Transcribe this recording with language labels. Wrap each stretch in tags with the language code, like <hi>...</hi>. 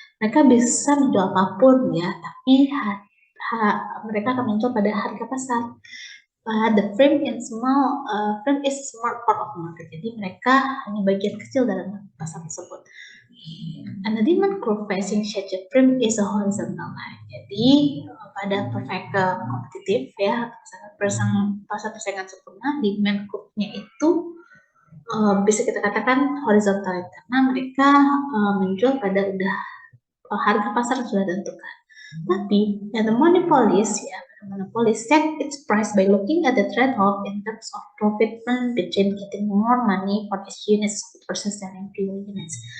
<id>Mereka bisa menjual apapun ya, tapi mereka akan menjual pada harga pasar.</id> <en>The frame is small part of the market.</en> <id>Jadi mereka hanya bagian kecil dalam pasar tersebut.</id> <en>And the demand curve facing such a frame is a horizontal line.</en> <id>Jadi pada perfect kompetitif ya, pasar persaingan sempurna, demand curve-nya itu bisa kita katakan horizontal karena mereka menjual pada harga pasar sudah ditentukan. Tapi</id> <en>the monopolist set its price by looking at the trade-off in terms of profit earned between getting more money for each units versus selling fewer units.</en>